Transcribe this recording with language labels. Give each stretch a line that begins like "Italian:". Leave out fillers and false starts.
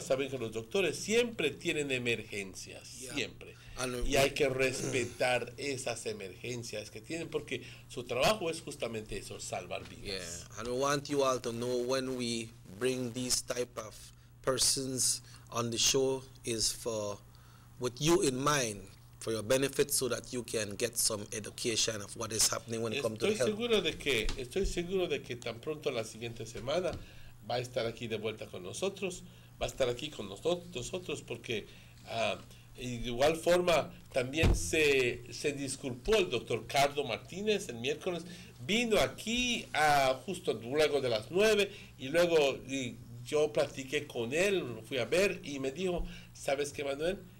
Spanish: Saben que los doctores siempre tienen emergencias, siempre. Y hay que respetar esas emergencias que tienen porque su trabajo es justamente eso, salvar vidas.
English: Yeah, and we want you all to know when we bring these type of persons on the show is with you in mind, for your benefit, so that you can get some education of what is happening when it comes to health.
Spanish: Estoy seguro de que tan pronto la siguiente semana va a estar aquí de vuelta con nosotros, va a estar aquí con nosotros porque de igual forma también se disculpó el doctor Cardo Martínez el miércoles, vino aquí justo luego de las 9 y luego yo platiqué con él, lo fui a ver y me dijo, ¿sabes qué, Manuel?